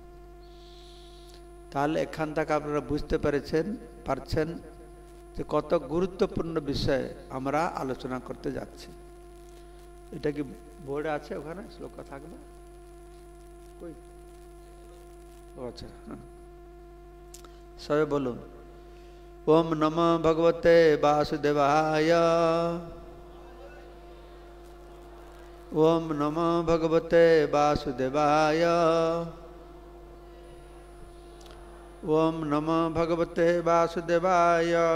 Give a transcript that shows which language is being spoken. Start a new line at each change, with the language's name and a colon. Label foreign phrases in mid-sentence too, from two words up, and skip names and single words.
Bangla: তাহলে এখান থেকে আপনারা বুঝতে পারছেন যে কত গুরুত্বপূর্ণ বিষয় আমরা আলোচনা করতে যাচ্ছি। এটা কি বোর্ডে আছে? ওখানে শ্লোক থাকবে কই? আচ্ছা, সবাই বলুন
Sanskrit: ওম নমঃ ভগবতে বাসুদেবায়। ওম নমঃ ভগবতে বাসুদেবায়। ओम नमो भगवते वासुदेवाय।